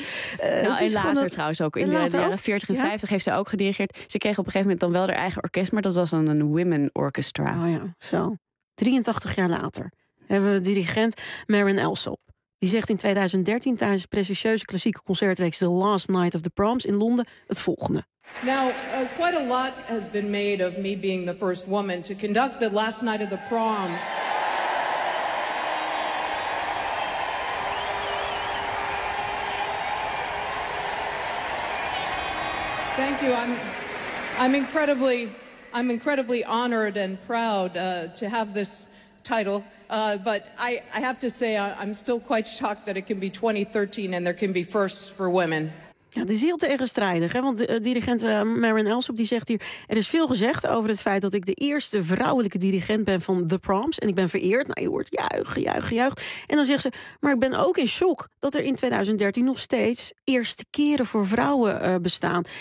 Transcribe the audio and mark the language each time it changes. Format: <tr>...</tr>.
<nl>In de jaren 40 en 50 heeft ze ook gedirigeerd. Ze kreeg op een gegeven moment dan wel haar eigen orkest, maar dat was dan een</nl> <en>women orchestra.</en> <nl>Oh ja, zo. 83 jaar later hebben we dirigent Maren Alsop. Die zegt in 2013 tijdens de prestigieuze klassieke concertreeks The Last Night of the Proms in Londen het volgende.</nl> <en>Now, quite a lot has been made of me being the first woman to conduct The Last Night of the Proms. Thank you. I'm incredibly honored and proud to have this title. But I have to say, I'm still quite shocked that it can be 2013 and there can be firsts for women.</en> <nl>Ja, dat is heel tegenstrijdig, hè? Want dirigent Maren Alsop die zegt hier, er is veel gezegd over het feit dat ik de eerste vrouwelijke dirigent ben van The Proms. En ik ben vereerd. Nou, je hoort juichen. En dan zegt ze, maar ik ben ook in shock dat er in 2013 nog steeds eerste keren voor vrouwen bestaan.</nl>